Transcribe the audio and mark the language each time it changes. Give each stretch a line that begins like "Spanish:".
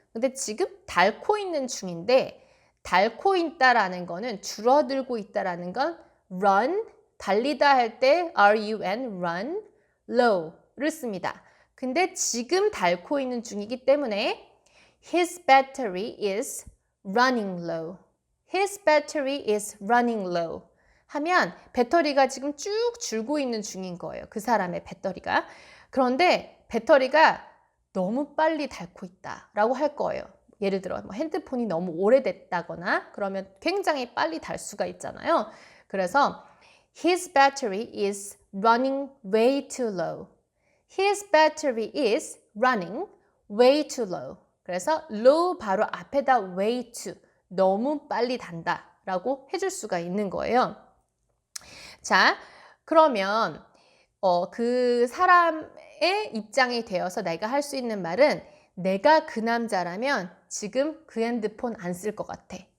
Korean: 근데 지금 닳고 있는 중인데 닳고 있다라는 거는 줄어들고 있다라는 건 run, 달리다 할 때
English: run, run, low
Korean: 를 씁니다. 근데 지금 닳고 있는 중이기 때문에
English: his battery is running low. His battery is running low.
Korean: 하면 배터리가 지금 쭉 줄고 있는 중인 거예요. 그 사람의 배터리가. 그런데 배터리가 너무 빨리 닳고 있다라고 할 거예요. 예를 들어 뭐 핸드폰이 너무 오래됐다거나 그러면 굉장히 빨리 닳을 수가 있잖아요. 그래서
English: His battery is running way too low. His battery is running way too low.
Korean: 그래서 low 바로 앞에다
English: way too,
Korean: 너무 빨리 단다 라고 해줄 수가 있는 거예요. 자, 그러면 그 사람의 입장이 되어서 내가 할 수 있는 말은 내가 그 남자라면 지금 그 핸드폰 안 쓸 것 같아.